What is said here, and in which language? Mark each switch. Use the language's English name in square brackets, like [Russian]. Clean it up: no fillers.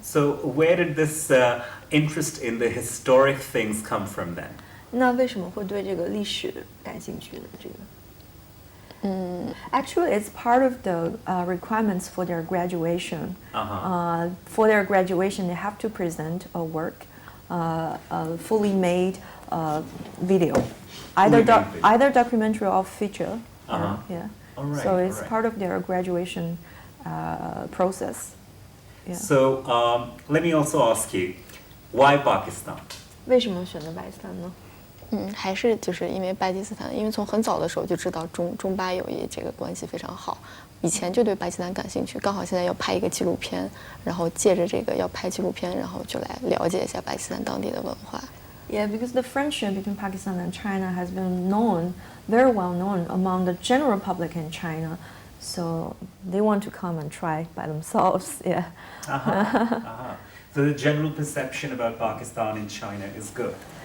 [English] So where did this interest in the historic things come from then? [Chinese] 那为什么会对这个历史感兴趣呢？这个 [English] Actually, it's part of the requirements for their graduation. For their graduation, they have to present a work, a fully made video, either documentary or feature. Yeah. All right, So it's all right. part of their graduation process. Yeah. So let me also ask you, why Pakistan? [Chinese] 为什么选择巴基斯坦呢？还是就是因为巴基斯坦，因为从很早的时候就知道中巴友谊这个关系非常好，以前就对巴基斯坦感兴趣，刚好现在要拍一个纪录片，然后借着这个要拍纪录片，然后就来了解一下巴基斯坦当地的文化。 [English] Yeah, because the friendship between Pakistan and China has been known, very well known among the general public in China. So they want to come and try by themselves. Yeah. So the general perception about Pakistan in China is good.